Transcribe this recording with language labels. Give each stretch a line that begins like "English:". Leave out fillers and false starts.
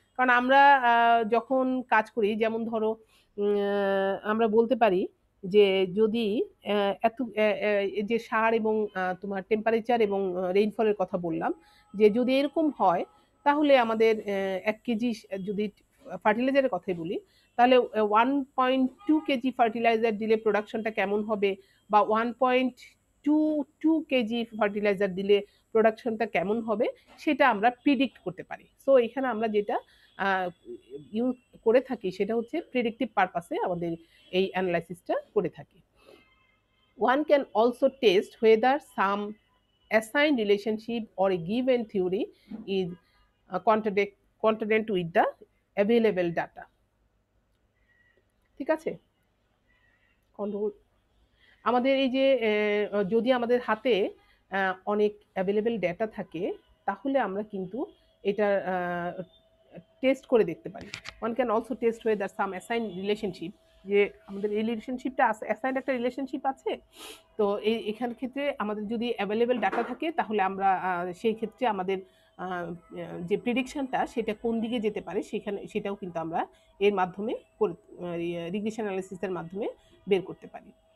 Bangla: কারণ আমরা যখন কাজ করি, যেমন ধরো আমরা বলতে পারি যে যদি এত যে সার এবং তোমার টেম্পারেচার এবং রেইনফলের কথা বললাম, যে যদি এরকম হয় তাহলে আমাদের 1 কেজি যদি ফার্টিলাইজারের কথাই বলি তাহলে 1.2 কেজি ফার্টিলাইজার দিলে প্রোডাকশনটা কেমন হবে, বা 1.22 কেজি ফার্টিলাইজার দিলে প্রোডাকশনটা কেমন হবে সেটা আমরা প্রিডিক্ট করতে পারি। সো এখানে আমরা যেটা ইউজ করে থাকি সেটা হচ্ছে প্রেডিক্টিভ পারপাসে আমাদের এই অ্যানালাইসিসটা করে থাকি।
English: One can also test whether some assigned relationship or a given theory is contradictory with the available data.
Bangla: ঠিক আছে, আমাদের এই যে যদি আমাদের হাতে অনেক অ্যাভেলেবেল ডেটা থাকে তাহলে আমরা কিন্তু এটা টেস্ট করে দেখতে পারি।
English: one can also test whether some assign relationship,
Bangla: যে আমাদের রিলেশনশিপটা অ্যাসাইন একটা রিলেশনশিপ আছে, তো এখান ক্ষেত্রে আমাদের যদি অ্যাভেলেবেল ডাটা থাকে তাহলে আমরা সেই ক্ষেত্রে আমাদের যে প্রেডিকশনটা সেটা কোন দিকে যেতে পারে সেটাও কিন্তু আমরা এর মাধ্যমে রিগ্রেশন অ্যানালিসিসের মাধ্যমে বের করতে পারি।